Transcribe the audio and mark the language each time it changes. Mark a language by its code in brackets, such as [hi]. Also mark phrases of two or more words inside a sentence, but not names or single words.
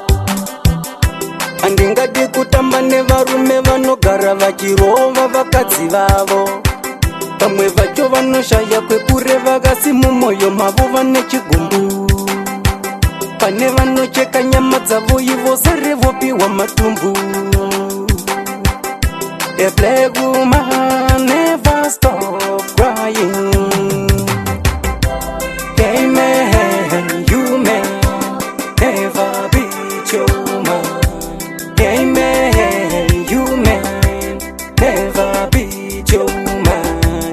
[sn] Handingadi kutamba nevarume vanogara vachirova vakadzi vavo. Vamwe vacho vanoshaya kwekureva kasi mumwoyo mavo vane chigumbu. Pane vanocheka nyama dzavo ivo serevopiwa matumbu. [en] A black woman never stop crying. Hey man, you may never beat your man. Hey man, you may never beat your man.